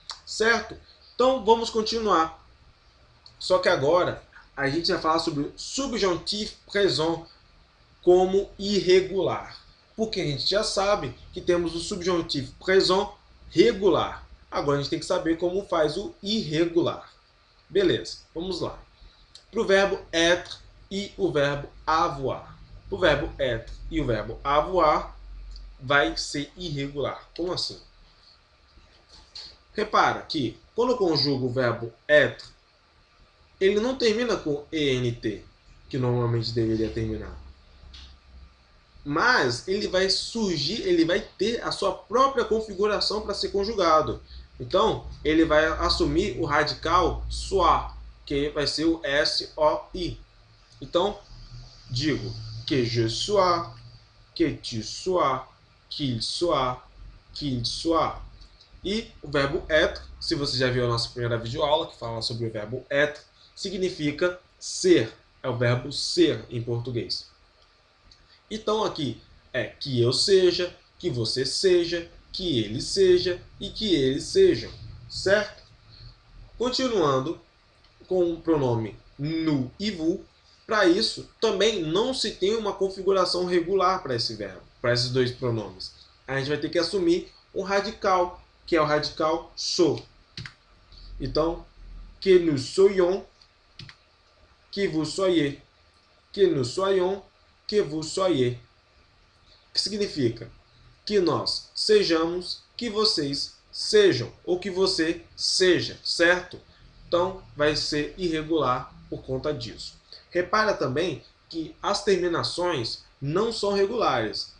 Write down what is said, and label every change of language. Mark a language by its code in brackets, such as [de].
[pt] Certo? Então vamos continuar. Só que agora a gente vai falar sobre o subjonctif présent como irregular. Porque a gente já sabe que temos o subjonctif présent regular. Agora a gente tem que saber como faz o irregular. Beleza, vamos lá. Para o verbo être e o verbo avoir. O verbo être e o verbo avoir vai ser irregular. Como assim? Repara que quando eu conjugo o verbo être, ele não termina com ENT, que normalmente deveria terminar. Mas ele vai surgir, ele vai ter a sua própria configuração para ser conjugado. Então, ele vai assumir o radical soit, que vai ser o SOI. [fr] Então, digo que je sois, que tu sois, qu'il soit, qu'il soit. [pt] E o verbo être, se você já viu a nossa primeira videoaula que fala sobre o verbo être, significa ser. É o verbo ser em português. Então aqui é que eu seja, que você seja, que ele seja e que eles sejam. Certo? Continuando com o pronome nous e vous. Para isso, também não se tem uma configuração regular para esse verbo, para esses dois pronomes. A gente vai ter que assumir um radical, que é o radical so. [fr] Então, que nous soyons, que vous soyez. Que nous soyons, que vous soyez. [pt] Que significa que nós sejamos, que vocês sejam, ou que você seja, certo? Então, vai ser irregular por conta disso. Repara também que as terminações não são regulares.